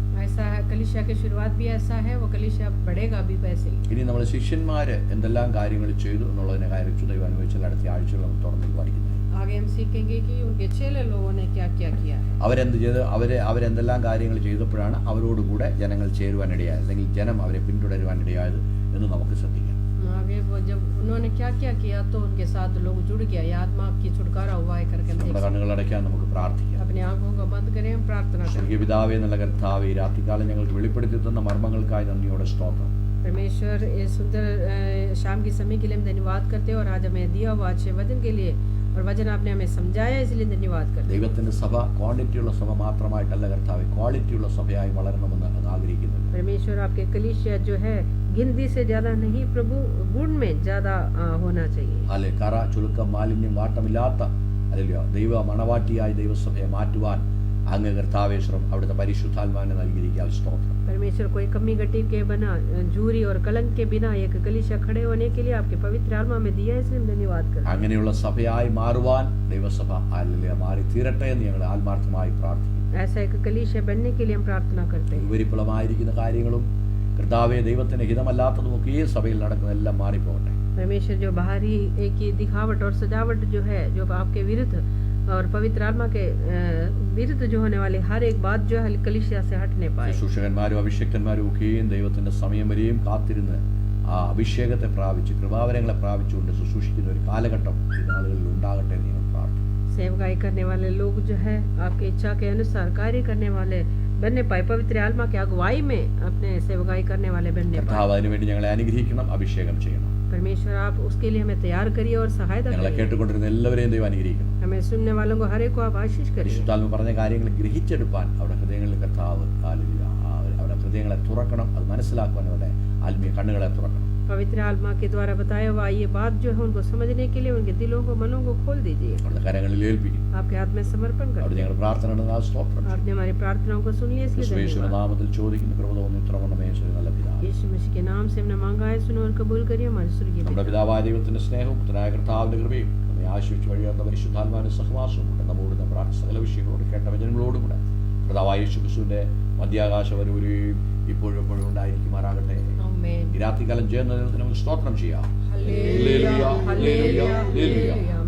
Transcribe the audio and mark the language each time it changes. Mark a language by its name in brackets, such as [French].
[Hindi] ऐसा है, कलीसिया की शुरुआत भी ऐसा है, वो कलीसिया बढ़ेगा भी वैसे ही. [Malayalam] ഇനി നമ്മൾ ശിഷ്യന്മാര് എന്തെല്ലാം കാര്യങ്ങൾ ചെയ്തു എന്നുള്ളതിനെ കുറിച്ച് ദൈവം അനുവദിച്ചാൽ അടുത്ത ആഴ്ചകൾ നമ്മൾ തുറന്നു പഠിക്കുന്നത്. [Hindi] आगे हम सीखेंगे कि उनके चेले लोगों ने क्या क्या किया है. [Malayalam] അവരെന്ത് ചെയ്ത് അവരെന്തെല്ലാം കാര്യങ്ങൾ ചെയ്തപ്പോഴാണ് അവരോടുകൂടെ ജനങ്ങൾ ചേരുവാനിടയായത് അല്ലെങ്കിൽ ജനം അവരെ പിന്തുടരുവാനിടയായത് എന്ന് നമുക്ക് ശ്രദ്ധിക്കാം. [Hindi] आगे वो जब उन्होंने क्या क्या किया तो उनके साथ लोग जुड़ गया, ये आत्मा की छुटकारा हुआ है करके [Malayalam] നമ്മുടെ കണ്ണുകൾ അടയ്ക്കാൻ നമുക്ക് പ്രാർത്ഥിക്കാം. [Hindi] अपनी आंखों को बंद करें, हम प्रार्थना करें. [Malayalam] സ്വർഗീയ പിതാവേ എന്നുള്ള കർത്താവേ, രാത്രികാലം ഞങ്ങൾക്ക് വെളിപ്പെടുത്തി തന്ന മർമ്മങ്ങൾക്കായി നന്ദിയോടെ സ്തോത്രം. [Hindi] परमेश्वर ये सुंदर शाम के समय के लिए हम धन्यवाद करते हैं और आज हमें दिया हुआ अच्छे वचन के लिए और वचन आपने हमें समझाया इसलिए धन्यवाद करते हैं. [Malayalam] ദൈവത്തിന്റെ സഭ ക്വാണ്ടിറ്റിയുള്ള സഭ മാത്രമായിട്ടല്ല കർത്താവേ, ക്വാളിറ്റിയുള്ള സഭയായി വളരണമെന്ന് ആഗ്രഹിക്കുന്നു. [Hindi] परमेश्वर आपके कलीसिया जो है गिनती से ज्यादा नहीं प्रभु, गुण में ज्यादा होना चाहिए. [Malayalam] അല്ലെ കറ ചുളുക്കം മാലിന്യം വാട്ടമില്ലാത്ത അല്ലല്ലോ ദൈവ മണവാട്ടിയായി ദൈവസഭയെ മാറ്റുവാൻ അങ്ങ് കർത്താവേ അവിടുത്തെ പരിശുദ്ധാത്മാവിനെ നൽകിയിരിക്കാൻ സ്തോത്രം. [Hindi] परमेश्वर कोई कमी गटी के बिना, झूरी और कलंक के बिना एक कलीसिया खड़े होने के लिए आपके पवित्र आत्मा में दिया है, इसलिए हम धन्यवाद करते हैं. [Malayalam] അങ്ങനെയുള്ള സഭയായി മാറുവാൻ ദൈവസഭ അല്ലല്ലോ മാറി തീരട്ടെ എന്ന് ഞങ്ങൾ ആത്മാർത്ഥമായി പ്രാർത്ഥിക്കുന്നു. [Hindi] ऐसा एक कलीसिया बनने के लिए हम प्रार्थना करते हैं. [Malayalam] ഉപരിപ്ലവമായിരിക്കുന്ന കാര്യങ്ങളും കർത്താവേ ദൈവത്തിന് ഹിതമല്ലാത്തതും ഒക്കെ ഈ സഭയിൽ നടക്കുന്നതെല്ലാം മാറിപ്പോകട്ടെ. [Hindi] परमेश्वर जो बाहरी एक ही दिखावट और सजावट जो है, जो आपके विरुद्ध और पवित्र आत्मा के विरुद्ध जो होने वाली हर एक बात जो है कलीसिया से हटने पाए. [Malayalam] ശുശ്രൂഷകന്മാരും അഭിഷേക്തന്മാരും ഒക്കെയും ദൈവത്തിന്റെ സമയം വരെയും കാത്തിരുന്ന് ആ അഭിഷേകത്തെ പ്രാപിച്ച് കൃപാവരങ്ങളെ പ്രാപിച്ചുകൊണ്ട് ശുശ്രൂഷിക്കുന്ന ഒരു കാലഘട്ടം ഈ നാളുകളിൽ ഉണ്ടാകട്ടെ എന്ന് ഞങ്ങൾ പ്രാർത്ഥിക്കുന്നു. [Hindi] सेवकाई करने वाले लोग जो है आपकी इच्छा के अनुसार कार्य करने वाले बनने पाए, पवित्र आत्मा की अगुवाई में अपने सेवकाई करने वाले बनने पाए. [Malayalam] കർത്താവ് അതിനുവേണ്ടി ഞങ്ങളെ അനുഗ്രഹിക്കണം, അഭിഷേകം ചെയ്യണം. [Hindi] परमेश्वर आप उसके लिए हमें तैयार करिए और सहायता [Malayalam] ഞങ്ങളെ [Hindi] करिए. [Malayalam] കേട്ടുകൊണ്ടിരുന്ന എല്ലാവരെയും ദൈവം അനുഗ്രഹിക്കണം. [Hindi] हमें सुनने वालों को हर एक को आप आशीष करिए. [Malayalam] പരിശുദ്ധാത്മ പറഞ്ഞ കാര്യങ്ങൾ ഗ്രഹിച്ചെടുപ്പാൻ അവരുടെ ഹൃദയങ്ങളിൽ കർത്താവ് അവരുടെ ഹൃദയങ്ങളെ തുറക്കണം. അത് മനസ്സിലാക്കുവാൻ അവരുടെ ആത്മീയ കണ്ണുകളെ തുറക്കണം. [Hindi] पवित्र आत्मा के द्वारा बताया हुआ ये बात जो है उनको समझने के लिए उनके दिलों को, मनों को खोल दीजिए. [Malayalam] അവരുടെ കരങ്ങളിൽ ഏൽപ്പിക്കും. [Hindi] आपके हाथ में समर्पण कर. [Malayalam] അവിടെ ഞങ്ങൾ പ്രാർത്ഥന സ്തോത്രം. [Hindi] आपने हमारी प्रार्थनाओं को सुन लिया, इसलिए [Malayalam] യേശുവിന്റെ [Hindi] धन्यवाद. [Malayalam] നാമത്തിൽ ചോദിക്കുന്ന കൃപ തോന്നി ഉത്തരമുണ്ടമേ നല്ല പിതാവേ. [Hindi] यीशु मसीह के नाम से हमने मांगा है, सुनो और कबूल करिए हमारे स्वर्गीय [Malayalam] നമ്മുടെ [Hindi] पिता. [Malayalam] പിതാവായ ദൈവത്തിന്റെ സ്നേഹവും പുത്രനായ കർത്താവിന്റെ കൃപയും നമ്മെ ആശ്വസിച്ച് വഴിയാത്ത പരിശുദ്ധാത്മാവിന്റെ സഹവാസവും കൊണ്ട് നമ്മോട് പ്രാർത്ഥന സകല വിഷയങ്ങളോട് കേട്ട വചനങ്ങളോടും കൂടെ കർത്താവായ യേശു ക്രിസ്തുവിന്റെ മധ്യാകാശം വരെയും ഇപ്പോഴും എപ്പോഴും ഉണ്ടായിരിക്കുമാറാകട്ടെ. ആമേൻ. ഈ രാത്രികാലം ചെയ്യുന്ന ദൈവത്തിന് നമുക്ക് സ്തോത്രം ചെയ്യാം. Hallelujah, hallelujah, hallelujah.